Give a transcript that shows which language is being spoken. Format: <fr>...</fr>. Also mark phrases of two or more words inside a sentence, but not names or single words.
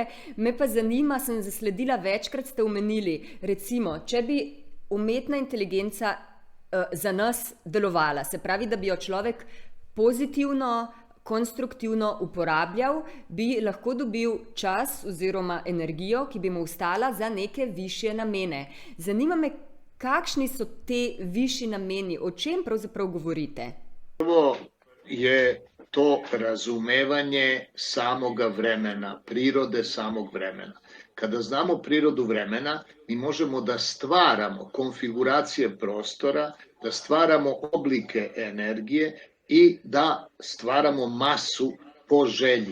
<sl>Me pa zanima, sem zasledila, večkrat ste omenili, recimo, če bi umetna inteligenca za nas delovala, se pravi, da bi jo človek pozitivno, konstruktivno uporabljal, bi lahko dobil čas oziroma energijo, ki bi mu ostala za neke višje namene. Zanima me, kakšni so te višji nameni, o čem pravzaprav govorite?</sl> <sr>Prvo je to razumevanje samoga vremena, prirode samog vremena. Kada znamo prirodu vremena, mi možemo da stvaramo konfiguracije prostora, da stvaramo oblike energije i da stvaramo masu po želji.</sr>